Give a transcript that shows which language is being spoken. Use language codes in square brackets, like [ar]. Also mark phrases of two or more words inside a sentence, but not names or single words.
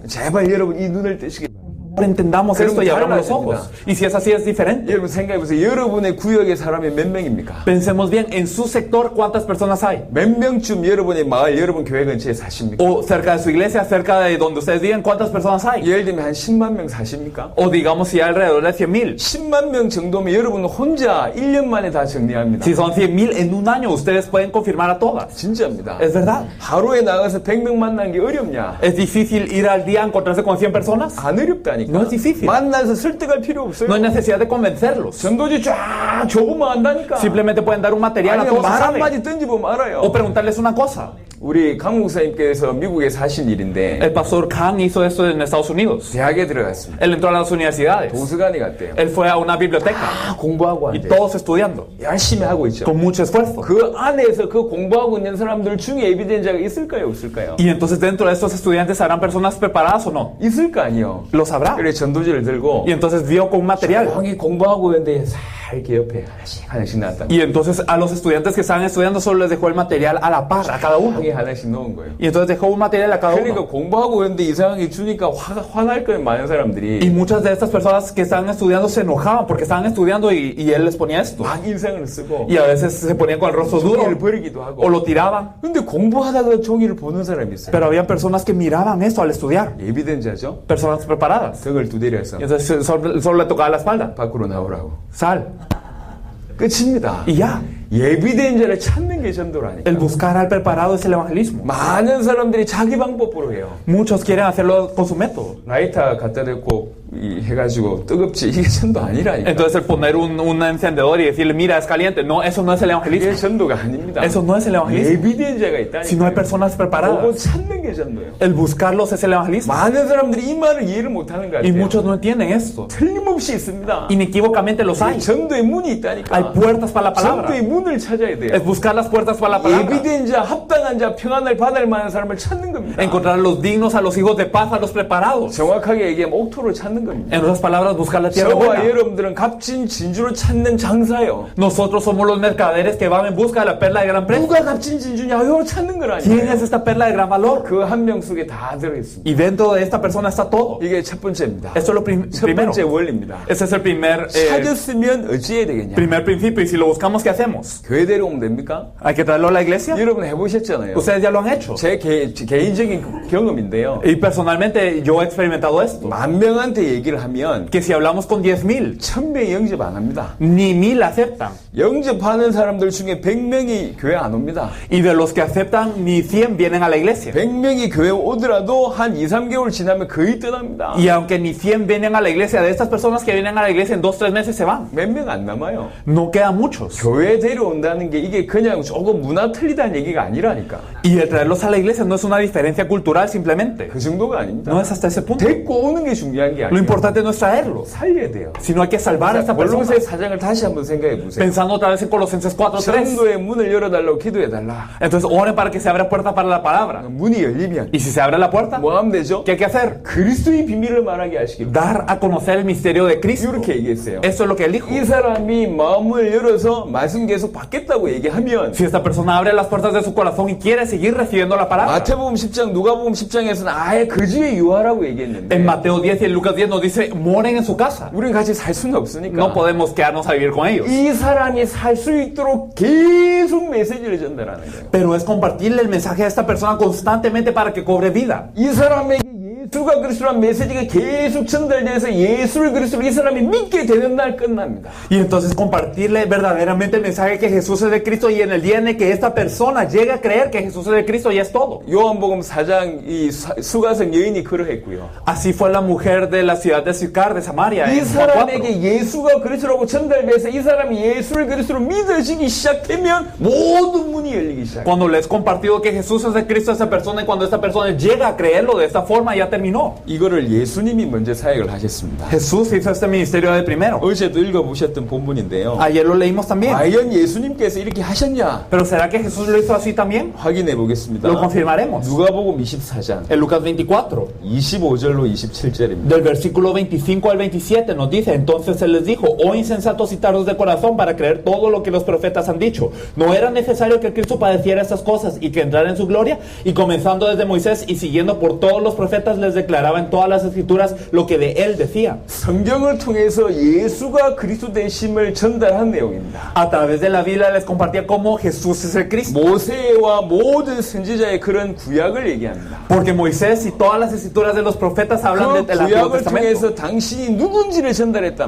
[ko] 제발 여러분 이 눈을 뜨시기 바랍니다. [es] Entendamos esto y abramos los ojos. Y si es así, es diferente. [ko] 여러분 생각해보세요. 여러분의 구역의 사람이 몇 명입니까? [es] Pensemos bien, en su sector, ¿cuántas personas hay? [ko] 몇 명쯤 여러분의 마을, 여러분 교회 근처에 사십니까? [es] O cerca de su iglesia, cerca de donde ustedes viven, ¿cuántas personas hay? [ko] 예를 들면 한 10만 명 사십니까? [es] O digamos si hay alrededor de 100,000. [ko] 10만 명 정도면 여러분은 혼자 1년 만에 다 정리합니다. [es] Si son 100,000 en un año, ustedes pueden confirmar a todas. [ko] 진짜입니다. [es] Es verdad. [ko] 하루에 나가서 100명 만나는 게 어렵냐? [es] ¿Es difícil ir al día a encontrarse con 100 personas? [ko] 안 어렵다니까. [es] No es difícil. [ko] 만나서 설득할 필요 없어요. [es] No hay necesidad de convencerlos. [ko] 전도지 쫙 적으면 안다니까. [es] Simplemente pueden dar un material a [ko] 아니 [es] todos que [ko] 말 [es] saben. [ko] 한마디 던지보면 알아요. [es] O preguntarles una cosa. [ko] 우리 강 목사님께서 미국에 사신 일인데 [es] El pastor Khan hizo esto en Estados Unidos. [ko] 대학에 들어갔습니다. [es] Él entró a las universidades. [ko] 도서관에 갔대요. [es] Él fue a una biblioteca. [ko] 공부하고 [es] Y [ko] 한대요. [es] todos estudiando. [ko] 열심히 하고 있죠. [es] Con mucho esfuerzo. [ko] 그 안에서 그 공부하고 있는 사람들 중에 에비덴자가 있을까요? 없을까요? [es] Y entonces dentro de estos estudiantes harán personas preparadas o no. [ko] 있을 거 아니에요. [es] Lo sabrá. [ko] 그래 전도지를 들고 [es] Y entonces vio con un material. [ko] 조용히 공부하고 있는데 이렇게 옆에 하나씩 놨다. [es] Y entonces a los estudiantes que estaban estudiando solo les dejó el material a la par, a cada uno. [ko] 하나씩 넣은 거예요. [es] Y entonces dejó un material a cada [ko] 그러니까 [es] uno. [ko] 공부하고 있는데 이상하게 주니까 화날 거예요. 많은 [es] Y [ko] 사람들이 [es] muchas de estas personas que estaban estudiando se enojaban porque estaban estudiando y él les ponía esto. [ko] 막 인상을 쓰고 [es] Y a veces se ponían con el rostro duro [ko] 종이를 버리기도 하고. [es] o lo tiraban. [ko] 근데 공부하다가 종이를 보는 사람이 있어요. [es] Pero había personas que miraban eso al estudiar. [ko] 예비된자죠. [es] Personas preparadas. [ko] 등을 두드려서 [es] Y entonces solo le tocaba la espalda. [ko] 밖으로 나오라고. [es] Sal. [ko] 끝입니다. [es] Y ya. [ko] 예비된 자를 찾는 게 전도라니까. [es] El buscar al preparado es el evangelismo. [ko] 많은 사람들이 자기 방법으로 해요. [es] Muchos quieren hacerlo con su método. [ko] 라이터 갖다 대고 해가지고 뜨겁지, 이게 전도 아니라니까. [es] Entonces el poner un encendedor y decirle, mira, es caliente. No, eso no es el [ko] 이게 [es] evangelismo. [ko] 전도가 아닙니다. [es] Eso no es el evangelismo. [ko] 예비된 자가 있다니까. [es] Si no hay personas [ko] 보고 [es] preparadas, [ko] 찾는 게 전도예요. [es] el buscarlos es el evangelismo. [ko] 많은 사람들이 이 말을 이해를 못하는 것 [es] Y [ko] 같아요. [es] muchos no entienden esto. [ko] 틀림없이 있습니다. [es] Inequívocamente los hay. [ko] 전도의 문이 있다니까. [es] Hay puertas para la palabra. [ko] 전도의 문을 찾아야 돼요. [es] Es buscar las puertas para la palabra. [ko] 예비된 자, 합당한 자, 평안을 받을 만한 사람을 찾는 겁니다. [es] Encontrar a los dignos, a los hijos de paz, a los preparados. [ko] 정확하게 얘기하면 옥토를 찾는 겁니다. [es] En otras palabras, buscar la tierra [ko] 저와 [es] buena. [ko] 여러분들은 값진 진주를 찾는 장사요. [es] Nosotros somos los mercaderes que van en busca de la perla de gran precio. [ko] 누가 값진 진주냐? 이거 찾는 [es] ¿Quién [ko] 거라니까요. [es] es esta perla de gran valor? [ko] 그 한 명 속에 다 들어있습니다. [es] Y dentro de esta persona está todo. [ko] 이게 첫 번째입니다. [es] Esto es lo [ko] 첫 [es] primero. [ko] 번째 원리입니다. [es] Ese es el [ko] 찾았으면 어찌해야 되겠냐? [es] primer principio. Y si lo buscamos, ¿qué hacemos? [ko] 교회 데려오면 됩니까? [es] ¿Hay que traerlo a la iglesia? [ko] 여러분 해보셨잖아요. [es] Ustedes ya lo han hecho. [ko] 제 개인적인 경험인데요. [es] Y personalmente yo he experimentado esto. [ko] 만 명한테 얘기를 하면 [es] Que si hablamos con 10,000, [ko] 1000명이 영접 안 합니다. [es] ni 1,000 aceptan. [ko] 영접하는 사람들 중에 100명이 교회 안 옵니다. [es] Y de los que aceptan, ni 100 vienen a la iglesia. [ko] 100명이 교회 오더라도 한 2, 3개월 지나면 거의 떠납니다. [es] Y aunque ni 100 vienen a la iglesia, de estas personas que vienen a la iglesia en 2-3 meses se van. [ko] 몇 명 안 남아요. [es] No quedan muchos. [ko] 교회 데려온다는 게 이게 그냥 조금 문화 틀리다는 얘기가 아니라니까. [es] Y el traerlos a la iglesia no es una diferencia cultural simplemente. [ko] 그 정도가 아닙니다. [es] No es hasta ese punto. [ko] 데리고 오는 게 중요한 게 [es] Lo [ko] 아니에요. [es] importante no es traerlos, [ko] 살려야 돼요. [es] sino hay que salvar a esta persona. [ko] 골로새 사장을 다시 한번 생각해 보세요. [es] Pensando otra vez en Colosenses 4:3. [ko] 전도의 문을 열어달라고 기도해달라. [es] Entonces oren para que se abra puerta para la palabra. [ko] 문이 열리면 [es] Y si se abre la puerta, [ko] 뭐 하면 되죠? [es] ¿qué hay que hacer? [ko] 그리스도의 비밀을 말하게 하시기로. [es] Dar a conocer el misterio de Cristo. [ko] 이렇게 얘기했어요. [es] Eso es lo que él dijo. [ko] 이 사람이 마음을 열어서 말씀 계속 받겠다고 얘기하면 [es] Si esta persona abre las puertas de su corazón y quiere seguir recibiendo la palabra. [ko] 마태복음 10장, 누가복음 10장에서는 아예 거지에 유하라고 얘기했는데 [es] En Mateo 10 y en Lucas 10 nos dice, moren en su casa. [ko] 우리는 같이 살 수는 없으니까 [es] No podemos quedarnos a vivir con ellos. [ko] 이 사람이 살 수 있도록 계속 메시지를 전달하는 거예요. [es] Pero es compartirle el mensaje a esta persona constantemente para que cobre vida. [ko] 이 사람에게 예수가 그리스도라는 메시지가 계속 전달돼서 예수를 그리스도로 이 사람이 믿게 되는 날 끝납니다. [es] Y entonces compartirle verdaderamente el mensaje que Jesús es de Cristo, y en el día en el que esta persona llegue a creer que Jesús es de Cristo, ya es todo. [ko] 요한복음 4장 이 수가성 여인이 그러했고요. [es] Así fue la mujer de la ciudad de Sicar, de Samaria. [ko] 이 [es] En Juan 4. [ko] 사람에게 예수가 그리스도라고 전달돼서 이 사람이 예수를 그리스도로 믿어지기 시작하면 모든 문이 열리기 시작해요. [es] Cuando le es compartido que Jesús es de Cristo a esa persona, y cuando esta persona llega a creerlo de esta forma, ya terminó. [ko] 이거를 예수님이 먼저 사역을 하셨습니다. [es] Jesús hizo este ministerio de primero. [ko] 어제도 읽어보셨던 본문인데요. [es] Ayer lo leímos también. [ko] 과연 예수님께서 이렇게 하셨냐? [es] Pero ¿será que Jesús lo hizo así también? [ko] 확인해 보겠습니다. [es] Lo confirmaremos. [ko] 누가복음 24장 [es] En Lucas 24. [ko] 25절로 27절입니다. [es] Del versículo 25 al 27 nos dice: entonces él les dijo, oh insensatos y tardos de corazón, para creer todo lo que los profetas han dicho. ¿No era necesario que el Cristo padeciera estas cosas y que entrara en su gloria? Y comenzando desde Moisés y siguiendo por todos los profetas, les declaraba en todas las escrituras lo que de él decía. [ko] 성경을 통해서 예수가 그리스도 되심을 전달한 내용입니다. [es] A través de la Biblia les compartía cómo Jesús es el Cristo. [ko] 모세와 모든 선지자의 그런 구약을 얘기합니다. [es] Porque Moisés y todas las escrituras de los profetas hablan [ko] 그 [es] del Antiguo [ko] 구약을 [es] Testamento. [ko] 통해서 당신이 누군지를 전달했단